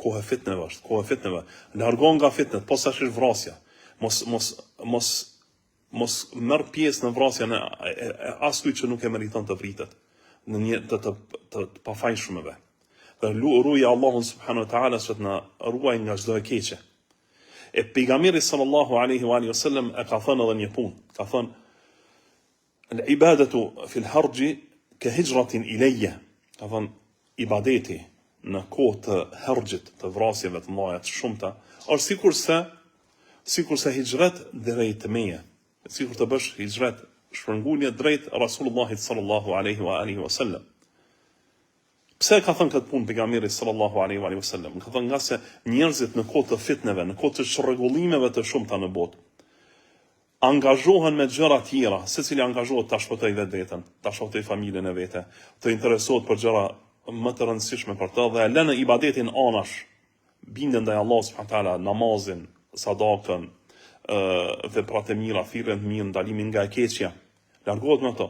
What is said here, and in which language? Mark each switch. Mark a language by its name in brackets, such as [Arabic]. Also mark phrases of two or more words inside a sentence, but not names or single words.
[Albanian] kohë e fitneve është, kohë e fitneve. Largo nga fitnet, posaçërisht vrasja. Mos merr pjesë në vrasjen e askujt që nuk e meriton të vritet në një të pafajshmeve. Dhe ruaj Allahun [Arabic] سبحانه وتعالى [Albanian] që të na ruaj nga çdo e keqe. E pejgamberi [Arabic] صلى الله عليه وآله وسلم [Albanian] e ka thënë edhe një punë, ka thënë [Arabic] العبادة في الهرج كهجرة إلي. [Albanian] Ka thënë ibadeti në kohë të harxhit, të vrasjeve të mëdha të shumta, është sikurse hijret drejt meje. Sikur të bësh hijret, shpërngulje drejt Rasulullahit [Arabic] صلى الله عليه وآله وسلم. [Albanian] Pse ka thënë këtë punë pejgamberi [Arabic] صلى الله عليه وآله وسلم? [Albanian] Ka thënë nga se njerëzit në kohë të fitneve, në kohë të çrregullimeve të shumta në botë, angazhohen me gjëra tjera, secili angazhohet ta shpëtojë vetveten, ta shpëtojë familjen e vet, të interesohet për gjëra më të rëndësishme për të dhe lënë ibadetin anash, bindën ndaj Allahut [Arabic] سبحانه وتعالى, [Albanian] namazin, sadakën, veprat e mira, thirrjen e mirë, ndalimin nga e keqja, largohet me ato.